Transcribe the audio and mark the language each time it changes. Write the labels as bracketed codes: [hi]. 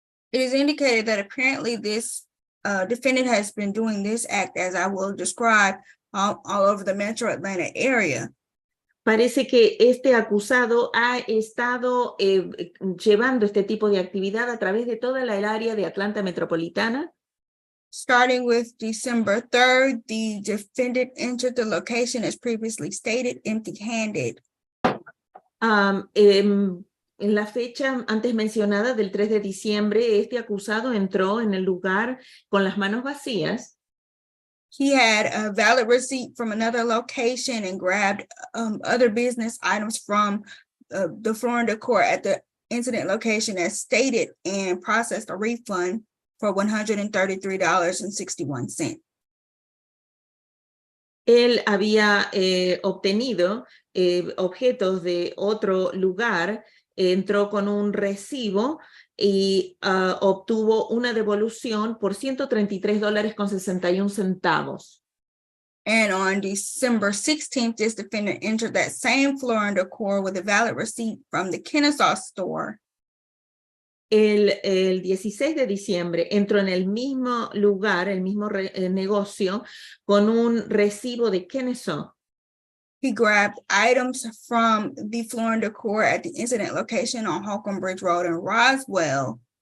[en] It is indicated that apparently this defendant has been doing this act, as I will describe, all over the metro Atlanta area. [es] Parece que este acusado ha estado llevando este tipo de actividad a través de toda el área de Atlanta metropolitana. [en] Starting with December 3rd, the defendant entered the location as previously stated, empty-handed. [es] En la fecha antes mencionada del 3 de diciembre, este acusado entró en el lugar con las manos vacías. [en] He had a valid receipt from another location and grabbed other business items from the Florida court at the incident location as stated and processed a refund for $133.61. [es] Él había obtenido objetos de otro lugar, entró con un recibo y obtuvo una devolución por $133.61. [en] And on December 16th, this defendant entered that same Florida court with a valid receipt from the Kennesaw store. [es] El 16 de diciembre entró en el mismo lugar, el mismo negocio, con un recibo de Kennesaw. [en] He grabbed items from the Florida court at the incident location on Holcomb Bridge Road in Roswell.